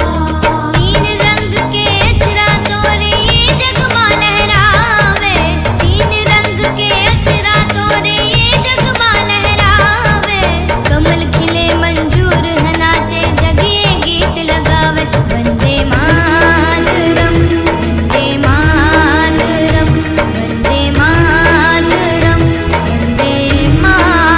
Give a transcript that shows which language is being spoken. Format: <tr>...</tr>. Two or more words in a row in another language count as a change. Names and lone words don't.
<bho>तीन रंग के अचरा तोरे ये जगमा लहरावे, तीन रंग के अचरा तोरे ये जगमा लहरावे। कमल खिले मंजूर है नाचे जगिए गीत लगावे।</bho> <sa>वंदे मातरम वंदे मातरम वंदे मातरम वंदे मातरम।</sa>